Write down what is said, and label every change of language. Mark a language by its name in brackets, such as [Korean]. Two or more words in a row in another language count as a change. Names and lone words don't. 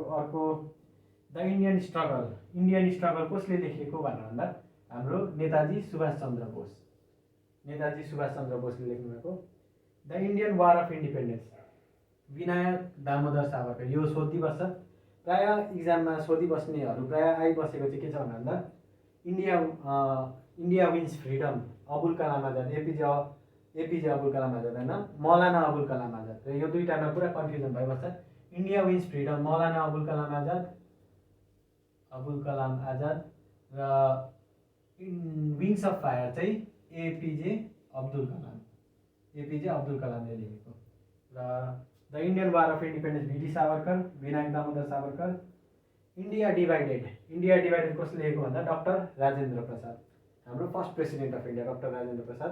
[Nepali] अर्को द इन्डियन स्ट्रगल कसले लेखेको भनेर भन्दा हाम्रो नेताजी सुभाषचन्द्र बोसले लेख्नुभएको। द इन्डियन वार अफ इन्डिपेन्डेन्स विनायक दामोदर सावरकर। यो सोधिबस्छ प्रायः इक्जाममा सोधिबस्नेहरू प्रायः आइबसेको चाहिँ के छ भन्दा इन्डिया विन्स फ्रिडम अबुल कलाम आजाद एपिजे अबुल कलाम आजाद होइन मौलाना अबुल कलाम आजाद। र यो दुईटामा पुरा कन्फ्युजन भइबस्छ। इन्डिया विन्स फ्रिडम मौलाना अबुल कलाम आजाद र विङ्स अफ फायर चाहिँ एपिजे अब्दुल कलामले लेखेको। र द इन्डियन वार अफ इन्डिपेन्डेन्स भिडी सावरकर विनायक दामोदर सावरकर। इन्डिया डिभाइडेड कसले लेखेको भन्दा डक्टर राजेन्द्र प्रसाद हाम्रो [English] first president of India [Nepali] डक्टर राजेन्द्र प्रसाद।